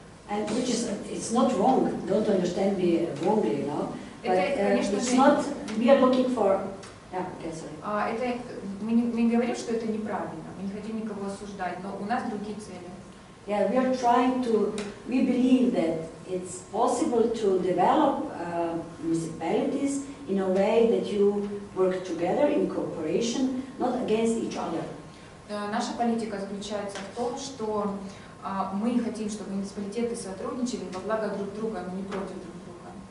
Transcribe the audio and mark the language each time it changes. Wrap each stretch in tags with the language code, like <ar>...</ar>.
<en>And which is, it's not wrong, don't understand me wrongly, you know, but it's not, we are looking for, yeah, okay, sorry.</en> <ru>Мы не говорим, что это неправильно, мы не хотим никого осуждать, но у нас другие цели.</ru> <en>Yeah, we are trying to, we believe that it's possible to develop municipalities in a way that you work together in cooperation, not against each other.</en> <ru>Наша политика заключается в том, что мы хотим, чтобы муниципалитеты сотрудничали во благо друг друга, но не против друг друга.</ru>